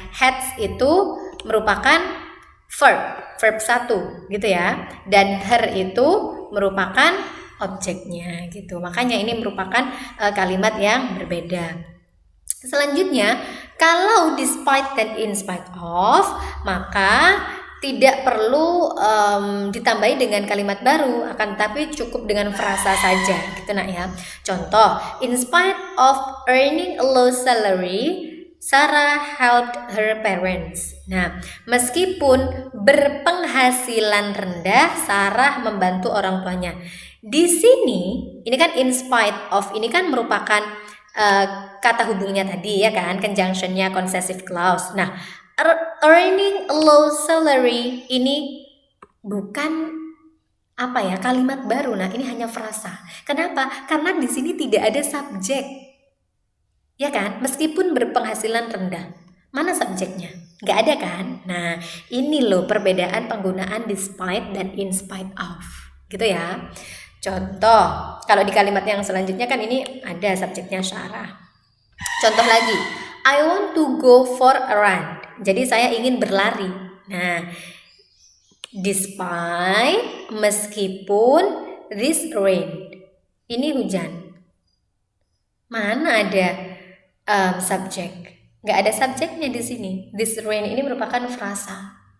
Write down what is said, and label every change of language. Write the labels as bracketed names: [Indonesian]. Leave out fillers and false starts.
[Indonesian] Hates itu merupakan verb 1 gitu ya, dan her itu merupakan objeknya gitu. Makanya ini merupakan kalimat yang berbeda. Selanjutnya, kalau despite dan in spite of, maka tidak perlu ditambahi dengan kalimat baru, akan tapi cukup dengan frasa saja, gitu nak ya. Contoh, [English] in spite of earning a low salary, Sarah helped her parents. [Indonesian] Nah, meskipun berpenghasilan rendah, Sarah membantu orang tuanya. Di sini, ini kan in spite of, ini kan merupakan kata hubungnya tadi ya kan, conjunctionnya possessive clause. Nah, [English] earning a low salary [Indonesian] ini bukan apa ya, kalimat baru. Nah, ini hanya frasa. Kenapa? Karena di sini tidak ada subjek. Ya kan? Meskipun berpenghasilan rendah. Mana subjeknya? Nggak ada kan? Nah, ini loh perbedaan penggunaan despite dan in spite of. Gitu ya. Contoh, kalau di kalimat yang selanjutnya kan ini ada subjeknya Sarah. Contoh lagi, [English] I want to go for a run. [Indonesian] Jadi saya ingin berlari. Nah, despite, meskipun, [English] this rain. [Indonesian] Ini hujan. Mana ada subjek? Nggak ada subjeknya di sini. [English] This rain [Indonesian] ini merupakan frasa.